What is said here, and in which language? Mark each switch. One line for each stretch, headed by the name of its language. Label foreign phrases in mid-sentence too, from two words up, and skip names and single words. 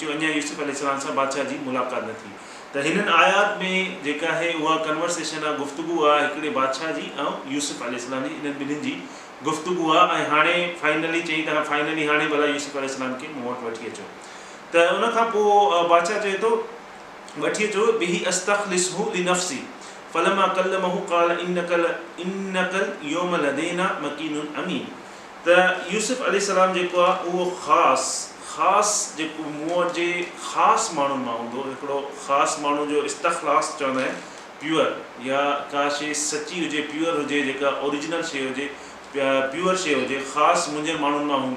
Sindhi: अञा यूसुफ अलैहिस्सलाम सां बादशाह जी मुलाक़ात न थी। त हिननि आयात में जेका आहे उहा कन्वर्सेशन आहे, गुफ़्तगू आहे हिकिड़े बादशाह जी ऐं यूसुफ अलैहिस्सलाम जी, इन्हनि ॿिन्हिनि जी गुफ़्तगू आहे। ऐं हाणे फाइनली चई त फाइनली हाणे भला यूसुफ अलैहिस्सलाम खे मूं वटि वठी अचो। त उनखां पोइ बादशाह चए थो वठी अचो,
Arabic: به أستخلصه لنفسي فلما كلمه قال إنك اليوم لدينا مكين أمين.
Sindhi: त यूसुफ अलैहिस्सलाम जेको आहे उहो ख़ासि जेको मूं वटि जे ख़ासि माण्हुनि मां हूंदो, हिकिड़ो ख़ासि माण्हू जो इस्तख़लास चवंदा आहिनि, प्योर या का शइ सची हुजे, प्योर हुजे, जेका ओरिजिनल शइ हुजे, प्योर शइ हुजे, ख़ासि मुंहिंजे माण्हुनि मां हूंदो।